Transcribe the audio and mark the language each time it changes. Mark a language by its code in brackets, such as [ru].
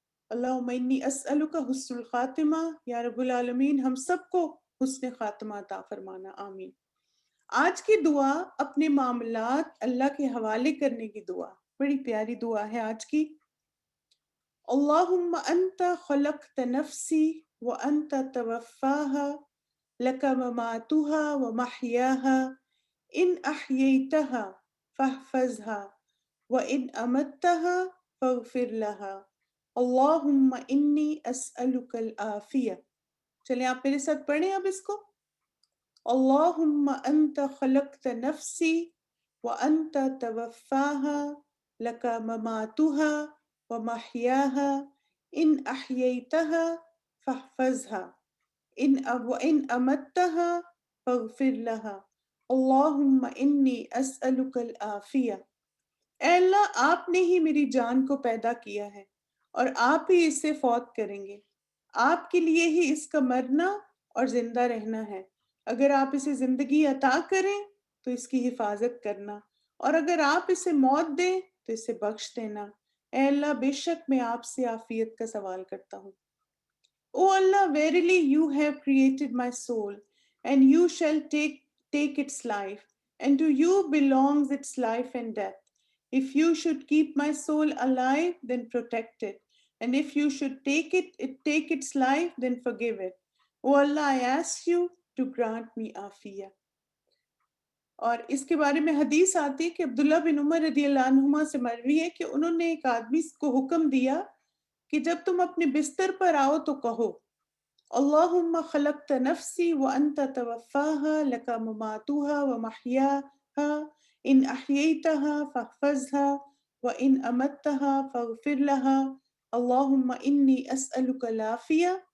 [ar] اللہم انی اسألک حسن الخاتمہ، [ur] یا رب العالمین ہم سب کو حسن خاتمہ عطا فرمانا، آمین۔ آج کی دعا اپنے معاملات اللہ کے حوالے کرنے کی دعا، بڑی پیاری دعا ہے آج کی۔ [ar] اللہم انت خلقت نفسی وأنت توفاها لك مماتها ومحياها إن أحييتها فاحفظها وإن أمتها فاغفر لها اللهم إني أسألك العافية. [ur] چلیں آپ میرے ساتھ پڑھیں اب اس کو. [ar] اللهم أنت خلقت نفسي وأنت توفاها لك مماتها ومحياها إن أحييتها فاحفظها وإن أمتها فاغفر لها اللهم إني أسألك العافية. [ur] اے اللہ آپ نے ہی میری جان کو پیدا کیا ہے اور آپ ہی اسے فوت کریں گے. آپ کے لیے ہی اس کا مرنا اور زندہ رہنا ہے. اگر آپ اسے زندگی عطا کریں تو اس کی حفاظت کرنا اور اگر آپ اسے موت دیں تو اسے بخش دینا. اے اللہ بے شک میں آپ سے عافیت کا سوال کرتا ہوں. [en] O Allah, verily you have created my soul, and you shall take its life, and to you belongs its life and death. If you should keep my soul alive, then protect it. And if you should take its life, then forgive it. O Allah, I ask you to grant me afiyah. [ur] اور اس کے بارے میں حدیث آتی ہے کہ عبداللہ بن عمر رضی اللہ عنہما سے مروی ہے کہ انہوں نے ایک آدمی کو حکم دیا کہ جب تم اپنے بستر پر آؤ تو کہو [ar] اللہم خلقت نفسی وانت توفاها لک مماتها ومحیاها ان احییتها فاحفظها وان امتها فاغفر لها اللہم انی اسألک العافیہ.